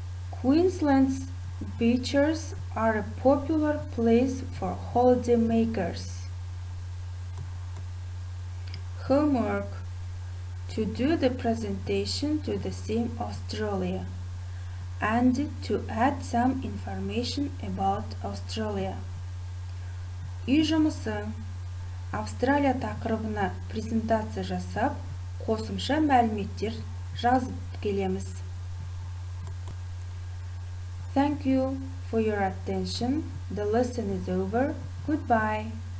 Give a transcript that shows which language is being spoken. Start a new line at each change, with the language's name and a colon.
English: Queensland's beaches are a popular place for holidaymakers. Homework: to do the presentation to the theme Australia and to add some information about Australia.
Kazakh: Үй жұмысы: Австралия тақырыбына презентация жасап, қосымша мәліметтер жазып келеміз.
English: Thank you for your attention. The lesson is over. Goodbye.